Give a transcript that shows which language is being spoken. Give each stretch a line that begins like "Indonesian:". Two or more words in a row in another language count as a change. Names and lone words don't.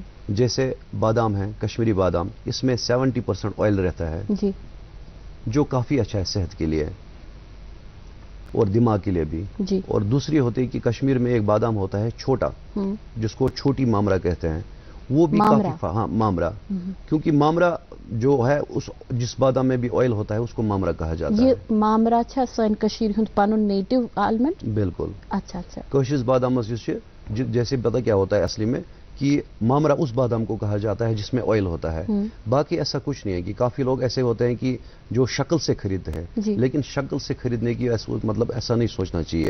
Urdu: جیسے بادام ہے, کشمیری بادام, اس میں 70% آئل رہتا ہے, جو کافی اچھا ہے صحت کے لیے اور دماغ کے لیے بھی. اور دوسری ہوتی ہے کہ کشمیر میں ایک بادام ہوتا ہے چھوٹا, جس کو چھوٹی مامرا کہتے ہیں, وہ بھی کافی مامرا, کیونکہ مامرا جو ہے جس بادام میں بھی آئل ہوتا ہے اس کو مامرا کہا جاتا ہے.
Kashmiri: یہ مامرا چھا سن کشیر ہند پانون
English: native almond.
Urdu: بالکل. اچھا, کوشش بادام جیسے پتہ کیا ہوتا ہے اصلی میں کہ مامرا اس بادام کو کہا جاتا ہے جس میں آئل ہوتا ہے. باقی ایسا کچھ نہیں ہے, کہ کافی لوگ ایسے ہوتے ہیں کہ جو شکل سے خریدتے ہیں, لیکن شکل سے خریدنے کی مطلب ایسا نہیں سوچنا چاہیے.